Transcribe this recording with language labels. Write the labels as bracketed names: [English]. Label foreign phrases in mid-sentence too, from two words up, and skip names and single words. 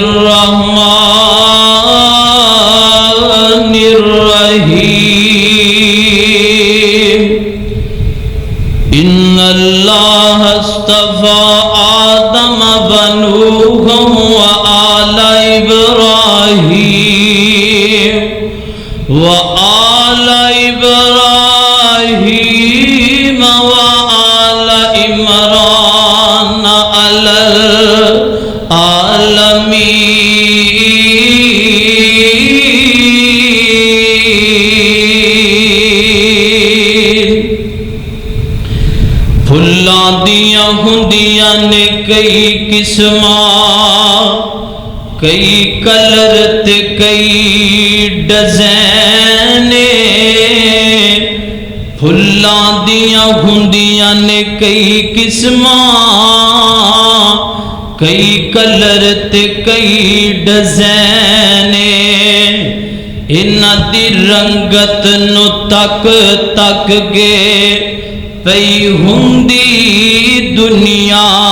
[Arabic] الرحمن الرحیم ان اللہ اصطفى آدم ونوح وآل ابراہیم وآل ابراہیم وآل عمران علی [Punjabi] العالمین پھلاں دیاں ہندیاں نے کئی قسماں کئی کلر تے کئی ڈیزائن پھلاں دیاں ہندیاں نے کئی قسماں کئی کلر تے کئی ڈیزائن انہاں دی رنگت نو تک تک گے پئی ہندی دنیا